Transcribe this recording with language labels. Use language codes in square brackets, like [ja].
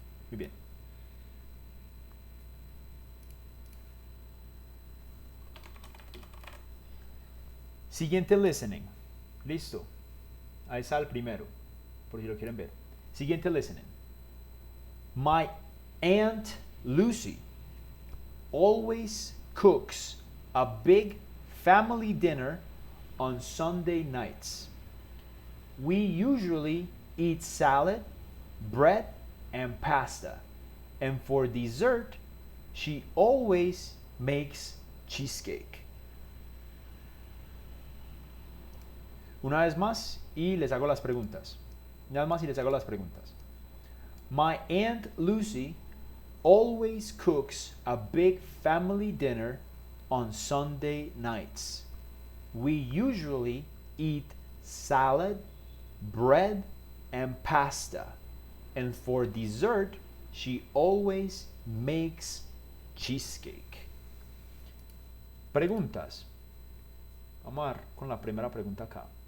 [es] Muy bien. Siguiente listening. Listo. Ahí está el primero, por si lo quieren ver. Siguiente listening. [en] My Aunt Lucy always cooks a big family dinner on Sunday nights. We usually eat salad, bread, and pasta. And for dessert, she always makes cheesecake. [es] Una vez más y les hago las preguntas. Una vez más y les hago las preguntas. [en] My Aunt Lucy always cooks a big family dinner on Sunday nights. We usually eat salad, bread, and pasta. And for dessert, she always makes cheesecake. [es] Preguntas. Vamos a ver con la primera pregunta acá.